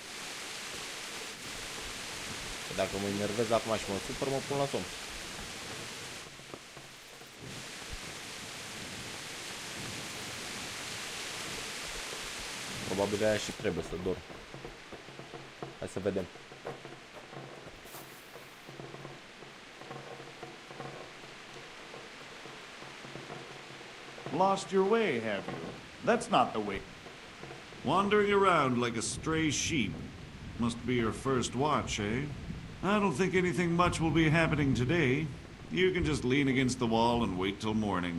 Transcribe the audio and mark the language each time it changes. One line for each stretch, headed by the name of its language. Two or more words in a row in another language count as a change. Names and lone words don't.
Romanian: Că dacă mă enervez acum și mă supăr, mă pun la somn. Probabil aia și trebuie să dorm. Hai să vedem.
English: Lost your way, have you? That's not the way. Wandering around like a stray sheep. Must be your first watch, eh? I don't think anything much will be happening today. You can just lean against the wall and wait till morning.